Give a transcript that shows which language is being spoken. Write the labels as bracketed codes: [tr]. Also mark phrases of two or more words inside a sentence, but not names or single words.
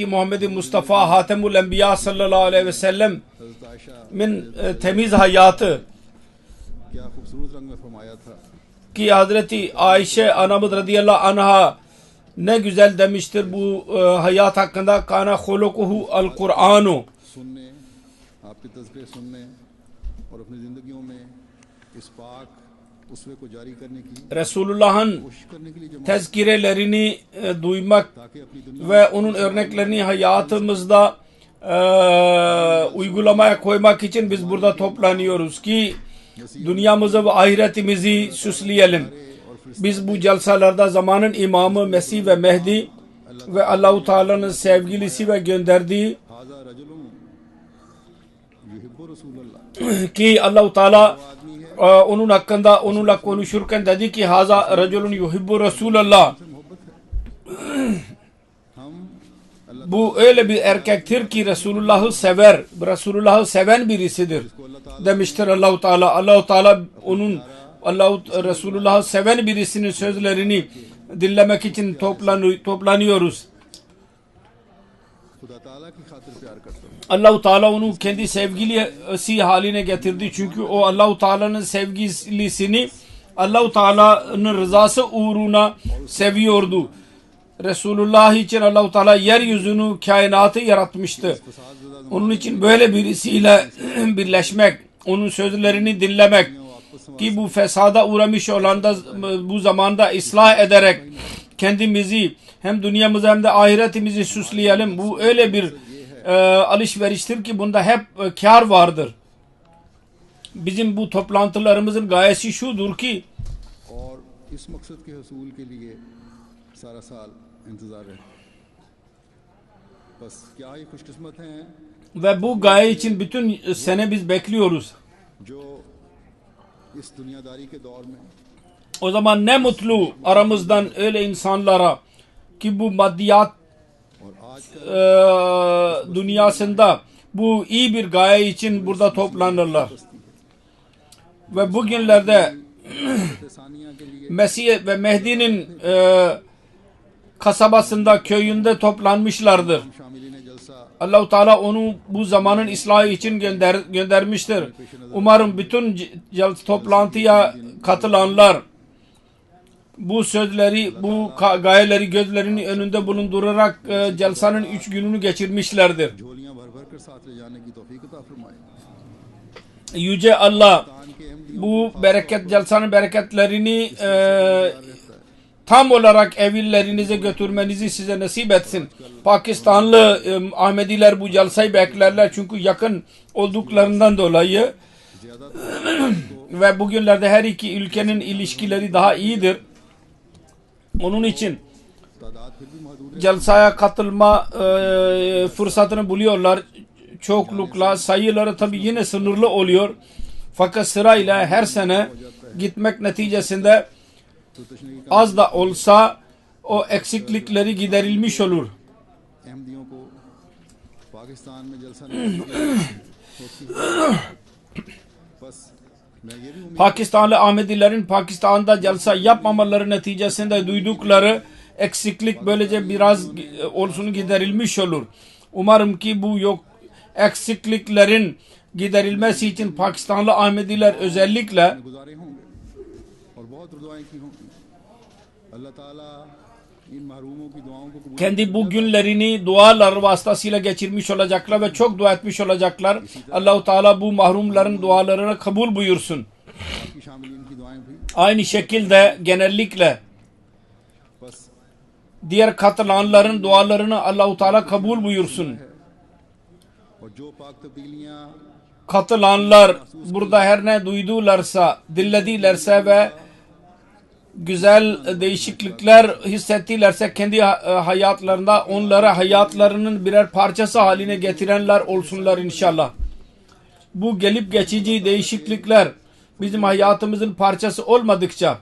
[tr] Muhammed Mustafa Hatemul Enbiya [ar] صلى الله عليه وسلم'in [tr] temiz hayatı ki Hazreti Ayşe anamız [ar] رضي الله عنها [tr] ne güzel demiştir bu hayat hakkında. [ar] كان خلقه القرآن. [ur] سننے آپ کے تذکرے سننے اور اپنی زندگیوں میں اس پاک اسوے کو جاری کرنے کی [tr] Resulullah'ın [ur] کوشش کرنے کے لیے جمع [tr] tezkirelerini duymak [ur] تاکہ اپنی دنیا [tr] ve onun örneklerini hayatımızda uygulamaya koymak için biz burada toplanıyoruz ki dünyamızı ve ahiretimizi süsleyelim. Biz bu celsalarda zamanın imamı Mesih ve Mehdi ve Allah-u Teala'nın sevgilisi ve gönderdiği [ar] هذا رجل يحب رسول الله [tr] ki Allah-u Teala onun hakkında onunla konuşurken dedi ki [ar] هذا رجل يحب رسول الله. [tr] Bu öyle bir erkektir ki Resulullah'ı sever. Resulullah'ı seven birisidir demiştir Allah-u Teala. Allah-u Teala onun Resulullah'ı seven birisinin sözlerini dinlemek için toplanıyoruz. [ur] خدا تعالیٰ کی خاطر پیار کرتا ہوں [tr] Allah-u Teala onu kendi sevgilisi haline getirdi. Çünkü o Allah-u Teala'nın sevgilisini Allah-u Teala'nın rızası uğruna seviyordu. Resulullah için Allah-u Teala yeryüzünü, kainatı yaratmıştı. Onun için böyle birisiyle birleşmek, onun sözlerini dinlemek ki bu fesada uğramış olan da bu zamanda ıslah ederek kendimizi hem dünyamızı hem de ahiretimizi süsleyelim. Bu öyle bir alışveriştir ki bunda hep kar vardır. Bizim bu toplantılarımızın gayesi şudur ki [ur] اور اس مقصد کے حصول کے لیے سارا سال انتظار ہے بس کیا ہی خوش قسمت ہیں [tr] ve bu gaye için bütün sene biz bekliyoruz. [ur] جو اس دنیاداری کے دور میں [tr] O zaman ne mutlu aramızdan öyle insanlara ki bu maddiyat [ur] اور آج [tr] dünyasında bu iyi bir gaye için burada toplanırlar. Ve bugünlerde [ur] ثانیہ کے لیے [tr] Mesih ve Mehdi'nin kasabasında, köyünde toplanmışlardır. [ur] شاملین جلسہ [tr] Allah-u Teala onu bu zamanın ıslahı için göndermiştir. Umarım bütün toplantıya katılanlar bu sözleri, bu gayeleri gözlerinin önünde bulundurarak celsanın 3 gününü geçirmişlerdir. [ur] جھولیاں بھر بھر کر ساتھ لے جانے کی توفیق عطا فرمائے [tr] Yüce Allah [ur] پاکستان کے احمدیوں [tr] bu celsanın bereketlerini tam olarak evlerinize götürmenizi size nasip etsin. Pakistanlı Ahmediler bu celsayı beklerler çünkü yakın olduklarından dolayı ve bugünlerde her iki ülkenin ilişkileri daha iyidir. Onun için [ur] تعداد پھر بھی محدود ہے [tr] celsaya katılma fırsatını buluyorlar. Çoklukla sayıları tabi yine sınırlı oluyor. Fakat sırayla her sene gitmek neticesinde [ur] تو تشنگی کا [tr] az da olsa o eksiklikleri giderilmiş olur. [ur] احمدیوں کو پاکستان میں جلسہ بس میں یہ بھی امید [tr] Pakistanlı Ahmedilerin Pakistan'da celsa yapmamaları neticesinde duydukları eksiklik böylece biraz olsun giderilmiş olur. Umarım ki bu eksikliklerin giderilmesi için Pakistanlı Ahmediler özellikle [ur] گزارے ہوں گے اور بہت دعائیں کی ہوں گی اللہ تعالیٰ ان محروموں کی دعاؤں کو قبول [tr] kendi bu günlerini dualar vasıtasıyla geçirmiş olacaklar ve çok dua etmiş olacaklar. Allah-u Teala bu mahrumların dualarını kabul buyursun. [ur] کہ شاملین کی دعائیں بھی [tr] Aynı şekilde genellikle [ur] बस [tr] diğer katılanların dualarını Allah-u Teala kabul buyursun. [ur] اور جو پاک تبدیلیاں [tr] Katılanlar burada her ne duydularsa, dinledilerse ve güzel değişiklikler hissettilerse kendi hayatlarında onları hayatlarının birer parçası haline getirenler olsunlar inşallah. Bu gelip geçici değişiklikler bizim hayatımızın parçası olmadıkça